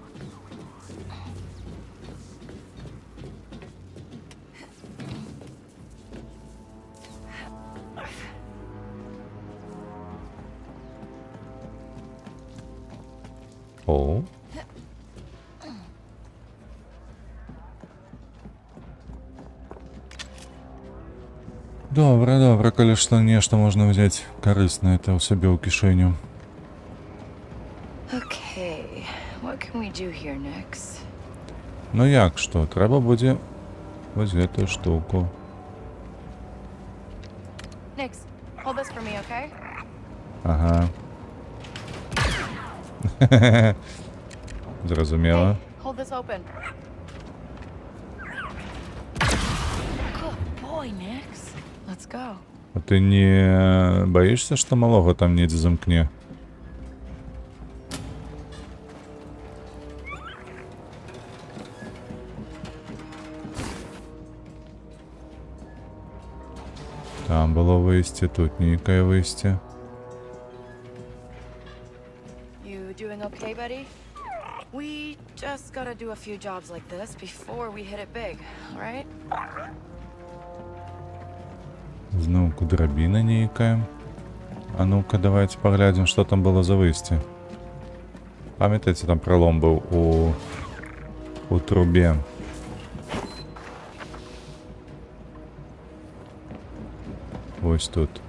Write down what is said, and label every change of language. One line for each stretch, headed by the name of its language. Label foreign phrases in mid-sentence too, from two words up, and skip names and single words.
Belarusian: О. Добре, добре, коли што нешта можна взяць карыснае, то ў сабе ў кішэню.
English: Okay, what can we do here next?
Belarusian: Ну як што, трэба будзе вось гэтую штуку.
English: Nix, hold this for me, okay?
Belarusian: Ага. Зразумела.
English: Hold this open. Good boy, Nix. Let's go.
Belarusian: А ты не баішся, што малога там недзе замкне? Там было выйсце, тут нейкае выйсце.
English: You doing okay, buddy? We just gotta do a few jobs like this before we hit it big, alright?
Belarusian: Зноўку драбіна нейкая. А ну-ка, давайте паглядзім, што там было за выйсце. Памятаеце, там пралом быў у трубе. Вось тут.